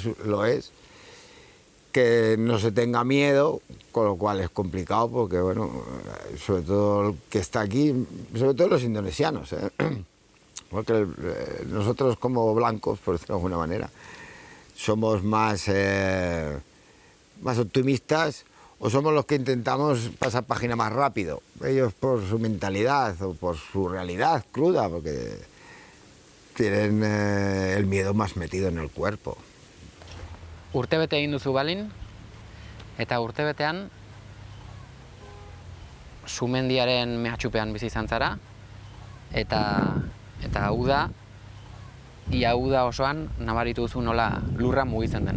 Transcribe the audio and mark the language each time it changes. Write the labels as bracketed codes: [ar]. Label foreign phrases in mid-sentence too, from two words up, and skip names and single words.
[es] lo es, que no se tenga miedo, con lo cual es complicado porque, bueno, sobre todo el que está aquí, sobre todo los indonesianos, porque nosotros como blancos, por decirlo de alguna manera, somos más optimistas o somos los que intentamos pasar página más rápido. Ellos por su mentalidad o por su realidad cruda, porque tienen el miedo más metido en el cuerpo. [eu] Urtebete egin duzu Balin, eta urtebetean sumendiaren mehatxupean bizi izan zara, eta uda, ia uda osoan nabaritu duzu nola lurra mugitzen den.